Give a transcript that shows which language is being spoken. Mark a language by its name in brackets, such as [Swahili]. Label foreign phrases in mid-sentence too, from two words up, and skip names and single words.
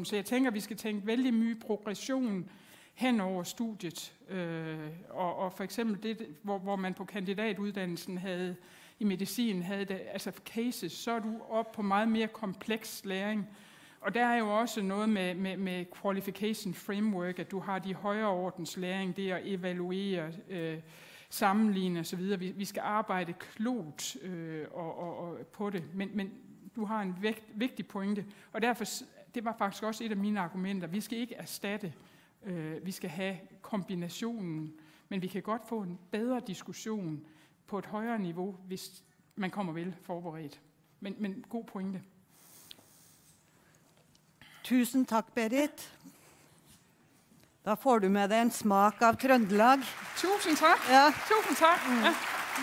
[Danish] Så jeg tænker, at vi skal tænke vældig mye progression hen over studiet. Og for eksempel det, hvor man på kandidatuddannelsen havde, i medicin havde det, altså cases, så er du op på meget mere kompleks læring. Og der er jo også noget med [English] qualification framework, [Danish] at du har de højere ordens læring, det at evaluere, sammenligne osv. Vi skal arbejde klogt og på det, men du har en vigtig pointe, og derfor, det var faktisk også et af mine argumenter, vi skal ikke erstatte vi skal have kombinationen, men vi kan godt få en bedre diskussion på et højere niveau, hvis man kommer vel forberedt. Men god pointe. [Norwegian] Tusen takk, Berit. Da får du med deg en smak av Trøndelag. [Danish] Tusind tak. Ja. Tusind tak. Ja.